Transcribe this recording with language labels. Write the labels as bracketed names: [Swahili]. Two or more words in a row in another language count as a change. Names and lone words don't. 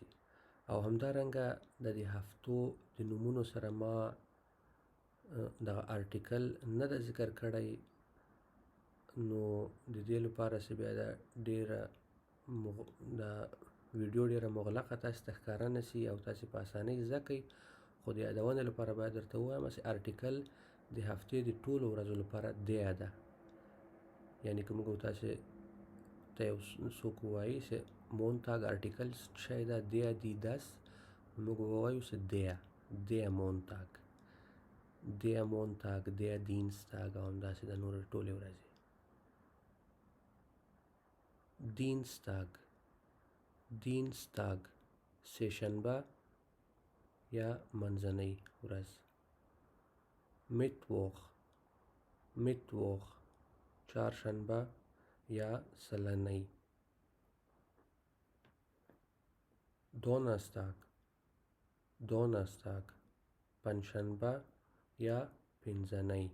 [Pashto] او همدارنګه د دې هفتو د نومونو سره ما دغه ارټیکل نه ده ذکر کړی، نو د دې لپاره چې بیا دا ډېره دا ویډیو ډېره مغلقه تاسې ته ښکاره نه شي او تاسې په اسانۍ زده کړئ. خو د یادونې لپاره باید درته ووایم چې ارټیکل د هفتې د ټولو ورځو لپاره der ده. یعنې که موږ تاسې ته یو څوک ووایي چې Montag ارټیکل شی ده [German] der die das، [Pashto] موږ به ووایو چې [German] der Montag، der Montag، der Dienstag [Pashto] او همداسې د نورې ټولې ورځې. [German] Dienstag. [Pashto] Dienstag سه شنبه یا منځنۍ ورځ. [German] Mittwoch. Mittwoch [Pashto] چهارشنبه یا سلنۍ. [German] Donnerstag. [Pashto] Donnerstag پنجشنبه یا پنځنۍ.